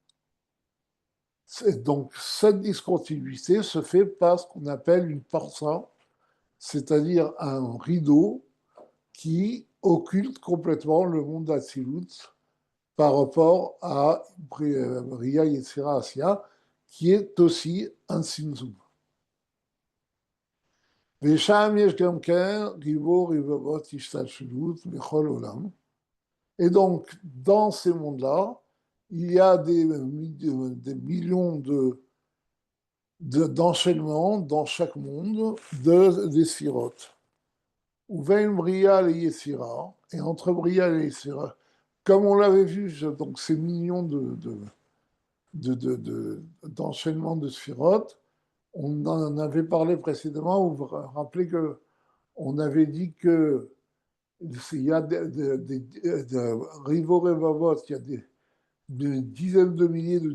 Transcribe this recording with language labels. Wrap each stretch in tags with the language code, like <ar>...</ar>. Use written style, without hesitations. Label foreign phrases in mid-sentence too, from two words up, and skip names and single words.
<fr>Donc, cette discontinuité se fait par ce qu'on appelle une parsa, c'est-à-dire un rideau qui occulte complètement le monde d'Atsilut par rapport à Bria Yetzira Asya, qui est aussi un Simzum.</fr> <he>ושם יש גם כן ריבו רבבות השתלשלות בכל עולם.</he> <fr>Et donc, dans ces mondes-là, il y a des millions d'enchaînements dans chaque monde des sphirotes. Uvein Bria et Yesira, et entre Bria et Yesira, comme on l'avait vu, donc ces millions d'enchaînements de sphirotes, on en avait parlé précédemment, vous vous rappelez que on avait dit que il y a des</fr> <he>ריבוא רבבות,</he> <fr>il y a des dizaines de milliers</fr>